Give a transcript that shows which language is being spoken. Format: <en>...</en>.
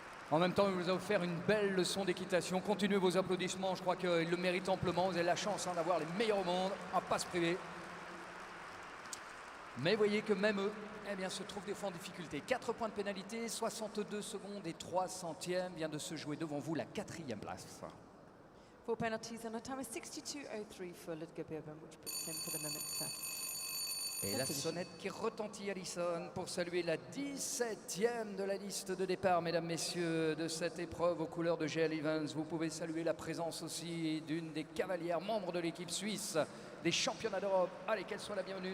<fr>En même temps, il vous a offert une belle leçon d'équitation. Continuez vos applaudissements, je crois qu'il le mérite amplement. Vous avez la chance d'avoir les meilleurs au monde, à ne pas se priver. Mais voyez que même eux, eh bien, se trouvent des fois en difficulté. 4 points de pénalité, 62 secondes et 3 centièmes vient de se jouer devant vous la 4e place.</fr> <en>4 penalties and a time of 62.03 for Ludger Beerbohm, which puts him for the moment.</en> <fr>Et la sonnette qui retentit, Alison, pour saluer la 17e de la liste de départ, mesdames, messieurs, de cette épreuve aux couleurs de Gaël Evans. Vous pouvez saluer la présence aussi d'une des cavalières membres de l'équipe suisse des championnats d'Europe. Allez, qu'elle soit la bienvenue.</fr>